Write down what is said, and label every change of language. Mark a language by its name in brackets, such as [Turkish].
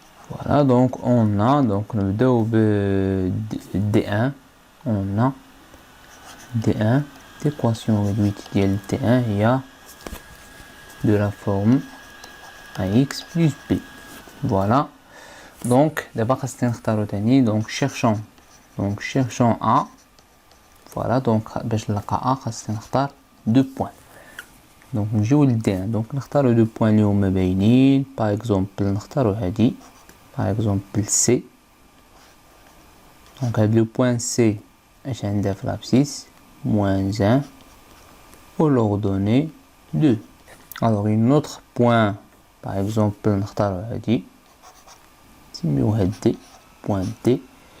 [French] Voilà, donc on a, donc le D1, on a D1, l'équation réduite de D1, il y a de la forme AX plus B. Voilà, donc d'abord donc cherchons A. Voilà, donc [Arabic] باش نلقى A خاصنا نختار 2 points. Donc نجيو ل D1, donc نختارو [French] 2 points [Arabic] اللي هما باينين. [French] par exemple [Arabic] نختارو هادي [French] par exemple C. donc هاد le point C [Arabic] اش عندها في [French] l'abscisse moins 1 ou l'ordonnée 2. alors une autre point par exemple [Arabic] نختارو هادي نسميو هاد [French] D, point D.